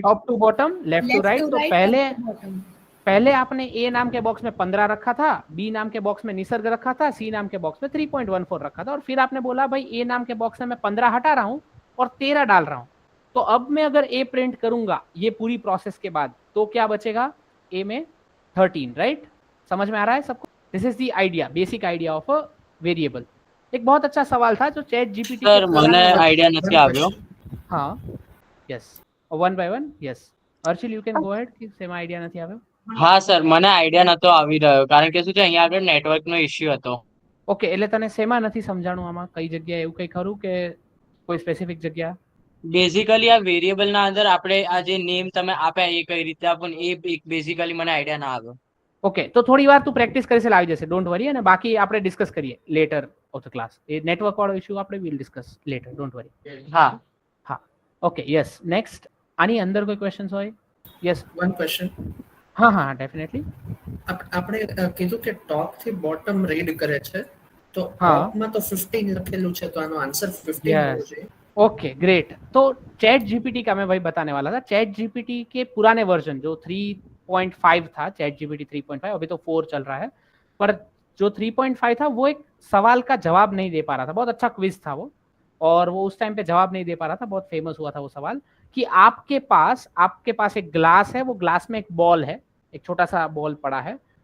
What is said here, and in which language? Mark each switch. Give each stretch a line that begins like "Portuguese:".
Hindi: Top to bottom, left to right. तो पहले आपने ए नाम के बॉक्स में 15 रखा था, बी नाम के बॉक्स में निसर्ग रखा था, सी नाम के बॉक्स में 3.14 रखा था, और फिर आपने बोला भाई ए नाम के बॉक्स में मैं 15 हटा रहा हूं और 13 डाल रहा हूं। तो अब मैं अगर ए प्रिंट करूंगा ये पूरी प्रोसेस के बाद, तो क्या बचेगा? ए में 13, राइट? समझ में आ रहा है सबको?
English: This is the idea, basic idea of a variable.
Hindi: एक बहुत अच्छा सवाल था जो चैट जीपीटी
Gujarati: सर મને આઈડિયા નથી આવ્યો।
English: हाँ, yes, one by one, yes. Archil, you can go ahead कि same idea
Gujarati: નથી આવ્યો? હા સર, મને આઈડિયા નતો આવી રહ્યો, કારણ કે શું છે અહીંયા આગળ નેટવર્કનો ઇશ્યુ હતો। ઓકે, એટલે તને શેમાં નથી સમજાણું આમાં? કઈ જગ્યાએ એવું કઈ ખરું કે કોઈ સ્પેસિફિક જગ્યા? બેઝિકલી આ વેરિયેબલના અંદર આપણે આ જે નેમ તમે આપ્યા એ કઈ રીતે આપો એ બેઝિકલી મને આઈડિયા ના આવ્યો। ઓકે, તો થોડી વાર તું પ્રેક્ટિસ કરી લાવી જશે,
English: don't worry,
Gujarati: અને બાકી આપણે ડિસ્કસ કરીએ
English: Later of the class.
Gujarati: A network વાળો ઇશ્યુ આપણે
English: Will discuss later, don't worry.
Gujarati: હા હા, ઓકે, यस। नेक्स्ट, આની અંદર કોઈ ક્વેશ્ચન્સ હોય?
English: Yes, one question.
Hindi: हाँ हाँ, डेफिनेटली।
Gujarati: આપણે કીધું કે ટોપ થી બોટમ રીડ કરે છે, તો હા। ટોપમાં તો 15 લખેલું છે, તો આનો આન્સર 15 હોવો જોઈએ।
English: Okay, great.
Hindi: तो चैट जीपीटी का मैं वही बताने वाला था। चैट जीपीटी के पुराने वर्जन जो 3.5 था, चैट जीपीटी 3.5, अभी तो 4 चल रहा है, पर जो 3.5 था वो एक सवाल का जवाब नहीं दे पा रहा था। बहुत अच्छा क्विज था वो, और वो उस टाइम पे जवाब नहीं दे पा रहा था, बहुत फेमस हुआ था वो सवाल कि आपके पास एक ग्लास है, वो ग्लास में एक बॉल है, एक छोटा सा बॉल पड़ा है।